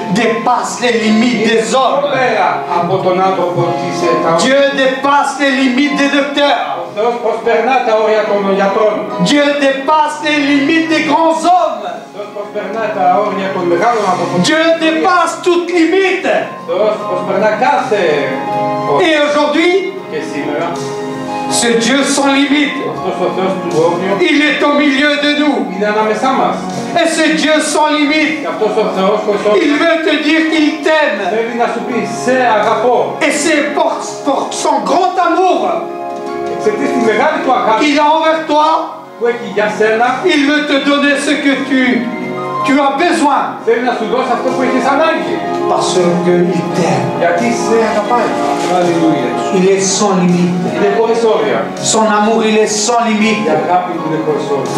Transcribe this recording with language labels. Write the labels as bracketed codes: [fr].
[fr] dépasse les limites des hommes. [el] πέρα από τον άνθρωπο της [fr] Dieu dépasse les limites des docteurs. [el] Ο Θεός προσπερνά τα όρια των γιατρών. [fr] Dieu dépasse les limites des grands hommes. [el] Ο Θεός προσπερνά τα όρια των μεγάλων ανθρώπων. [fr] Dieu dépasse toute limite. [el] Ο Θεός προσπερνά κάθε όριο. [fr] Et aujourd'hui, [el] Και σήμερα, [fr] ce Dieu sans limite, [el] αυτός ο Θεός του όριου [fr] il est au milieu de nous. [el] είναι ανάμεσά μας. [fr] Et ce Dieu sans limite, [el] Και αυτός ο Θεός χωρίς [fr] il [el] όριο [fr] veut te dire qu'il t'aime. [el] θέλει να σου πει σε αγαπώ. [fr] Et c'est pour son grand amour [el] Εξαιτίας τη μεγάλη του αγάπη [fr] qu'il a envers toi, [el] που έχει για σένα, [fr] il veut te donner ce que tu as besoin. [el] θέλει να σου δώσει αυτό που έχεις ανάγκη. [fr] Parce qu'il t'aime. [el] Γιατί σε αγαπάει. Αλληλούια. [fr] Il est sans limite. [el] Είναι χωρίς όρια. [fr] Son amour, il est sans [el] Η [fr] limite [el] αγάπη του είναι χωρίς όρια.